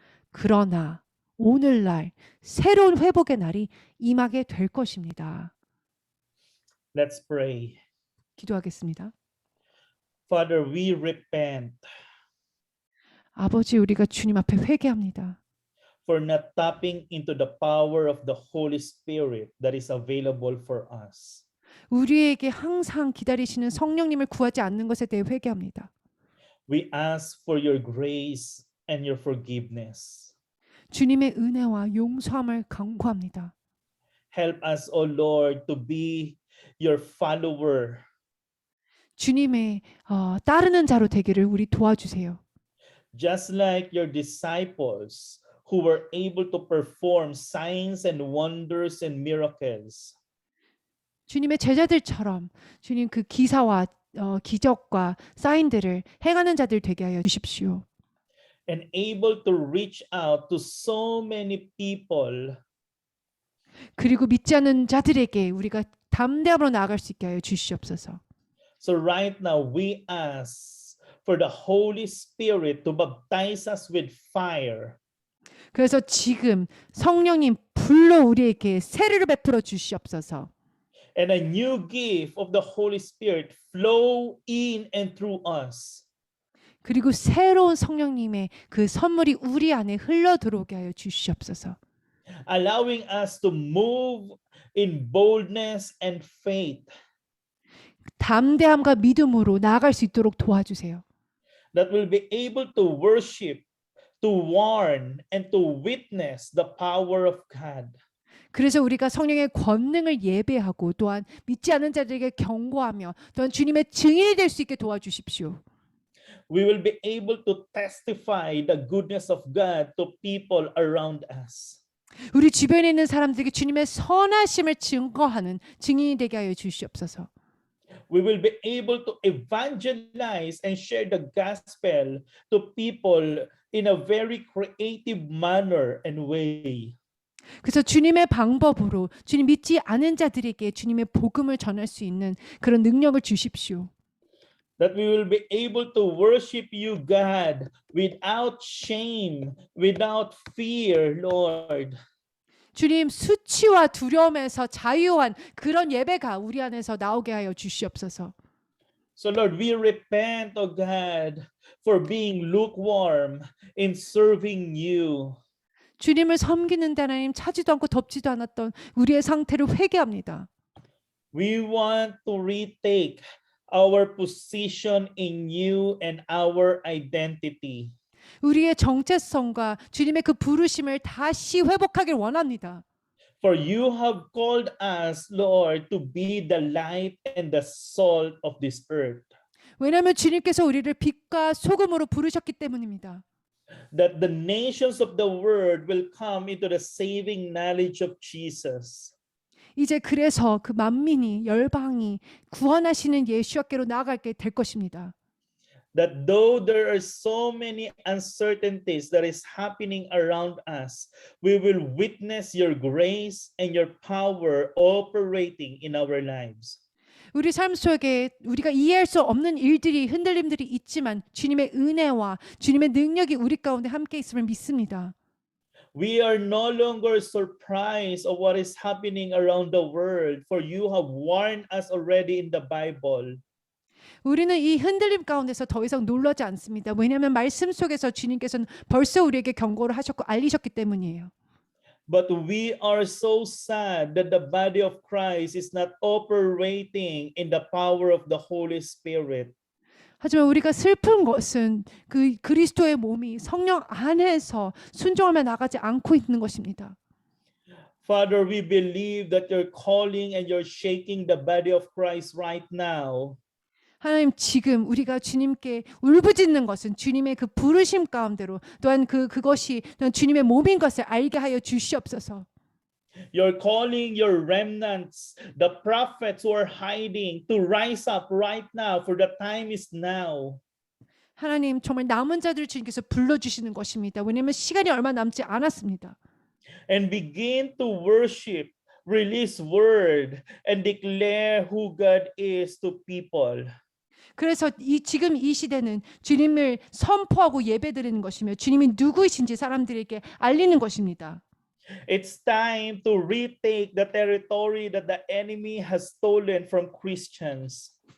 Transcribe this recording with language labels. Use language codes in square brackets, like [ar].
[ko] 그러나 오늘날 새로운 회복의 날이 임하게 될 것입니다. [en] Let's pray. [ko] 기도하겠습니다. [en] Father, we repent [ko] 아버지, 우리가 주님 앞에 회개합니다. [en] for not tapping into the power of the Holy Spirit that is available for us. [ko] 우리에게 항상 기다리시는 성령님을 구하지 않는 것에 대해 회개합니다. [en] We ask for your grace and your forgiveness. [ko] 주님의 은혜와 용서함을 간구합니다. [en] Help us, O Lord, to be your follower. [ko] 주님의 따르는 자로 되기를 우리 도와주세요. [en] Just like your disciples who were able to perform signs and wonders and miracles. [ko] 주님의 제자들처럼 주님 그 기사와 기적과 사인들을 행하는 자들 되게 하여 주십시오. [en] And able to reach out to so many people. [ko] 그리고 믿지 않는 자들에게 우리가 담대함으로 나아갈 수 있게 하여 주시옵소서. [en] So right now we ask for the Holy Spirit to baptize us with fire. [ko] 그래서 지금 성령님 불로 우리에게 세례를 베풀어 주시옵소서. [en] And a new gift of the Holy Spirit flow in and through us. [ko] 그리고 새로운 성령님의 그 선물이 우리 안에 흘러 들어오게 하여 주시옵소서. [en] Allowing us to move in boldness and faith. [ko] 담대함과 믿음으로 나아갈 수 있도록 도와주세요. [en] That will be able to worship, to warn, and to witness the power of God. [ko] 그래서 우리가 성령의 권능을 예배하고 또한 믿지 않는 자들에게 경고하며 또한 주님의 증인이 될 수 있게 도와주십시오. [en] We will be able to testify the goodness of God to people around us. [ko] 우리 주변에 있는 사람들에게 주님의 선하심을 증거하는 증인이 되게 하여 주시옵소서. [en] We will be able to evangelize and share the gospel to people in a very creative manner and way. [ko] 그래서 주님의 방법으로 주님 믿지 않은 자들에게 주님의 복음을 전할 수 있는 그런 능력을 주십시오. [en] That we will be able to worship you, God, without shame, without fear, Lord. [ko] 주님 수치와 두려움에서 자유한 그런 예배가 우리 안에서 나오게 하여 주시옵소서. [en] So Lord, we repent, oh God, for being lukewarm in serving you. [ko] 주님을 섬기는 데 하나님 차지도 않고 덥지도 않았던 우리의 상태를 회개합니다. [en] We want to retake our position in you and our identity. [ko] 우리의 정체성과 주님의 그 부르심을 다시 회복하길 원합니다. [en] For you have called us, Lord, to be the light and the salt of this earth. [ko] 왜냐하면 주님께서 우리를 빛과 소금으로 부르셨기 때문입니다. [en] That the nations of the world will come into the saving knowledge of Jesus. [ko] 이제 그래서 그 만민이 열방이 구원하시는 예수께로 나아가게 될 것입니다. [en] That though there are so many uncertainties that is happening around us, we will witness your grace and your power operating in our lives. [ko] 우리 삶 속에 우리가 이해할 수 없는 일들이 흔들림들이 있지만 주님의 은혜와 주님의 능력이 우리 가운데 함께 있음을 믿습니다. [en] We are no longer surprised of what is happening around the world, for you have warned us already in the Bible. [ko] 우리는 이 흔들림 가운데서 더 이상 놀라지 않습니다. 왜냐하면 말씀 속에서 주님께서는 벌써 우리에게 경고를 하셨고 알리셨기 때문이에요. [en] But we are so sad that the body of Christ is not operating in the power of the Holy Spirit. [ko] 하지만 우리가 슬픈 것은 그 그리스도의 몸이 성령 안에서 순종하며 나가지 않고 있는 것입니다. [en] Father, we believe that you're calling and you're shaking the body of Christ right now. [ko] 하나님 지금 우리가 주님께 울부짖는 것은 주님의 그 부르심 가운데로 또한 그것이 또한 주님의 몸인 것을 알게 하여 주시옵소서. [en] You're calling your remnants, the prophets who are hiding, to rise up right now, for the time is now. [ko] 하나님 정말 남은 자들을 주님께서 불러주시는 것입니다. 왜냐하면 시간이 얼마 남지 않았습니다. [en] And begin to worship, release word, and declare who God is to people. [ko] 그래서 지금 이 시대는 주님을 선포하고 예배드리는 것이며 주님이 누구이신지 사람들에게 알리는 것입니다. [en] It's time to retake the territory that the enemy has stolen from Christians.